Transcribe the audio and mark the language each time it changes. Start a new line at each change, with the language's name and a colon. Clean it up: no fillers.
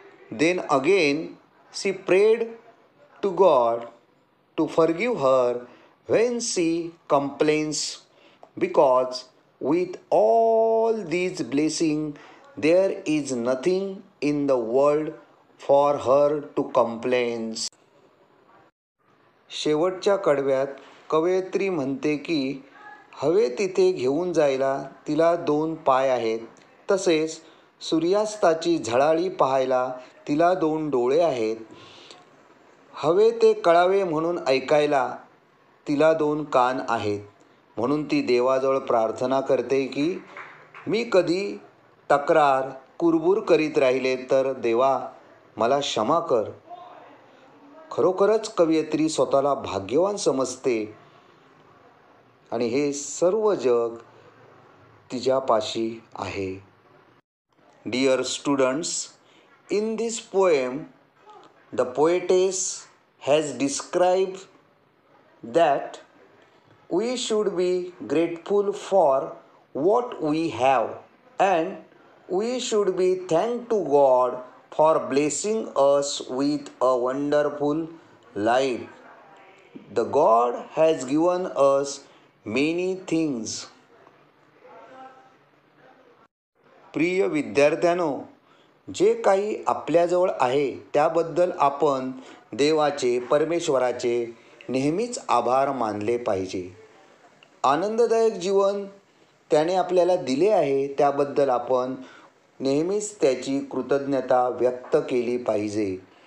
English: Then again she prayed to God to forgive her when she complains, because with all these blessings there is nothing in the world for her to complain.
Marathi: शेवटच्या कडव्यात कवयित्री म्हणते की हवे तिथे घेऊन जायला तिला 2 पाय आहेत, तसेच सूर्यास्ताची झळाळी पाहायला तिला 2 डोळे आहेत. हवे ते कळावे म्हणून ऐकायला तिला 2 कान आहेत. म्हणून ती देवाजवळ प्रार्थना करते की मी कधी तक्रार कुरबुर करीत राहिले तर देवा, मला क्षमा कर. खरोखरच कवयित्री स्वतःला भाग्यवान समजते आणि हे सर्व जग तिच्यापाशी आहे.
English: Dear students, in this poem the poetess has described that we should be grateful for what we have, and we should be thankful to God for blessing us with a wonderful life. The God has given us many things.
Marathi: प्रिय विद्यार्थ्यांनो, जे काही आपल्याजवळ आहे त्याबद्दल आपण देवाचे, परमेश्वराचे नेहमीच आभार मानले पाहिजे. आनंददायक जीवन त्याने आपल्याला दिले आहे त्याबद्दल आपण नेहमीच त्याची कृतज्ञता व्यक्त केली पाहिजे.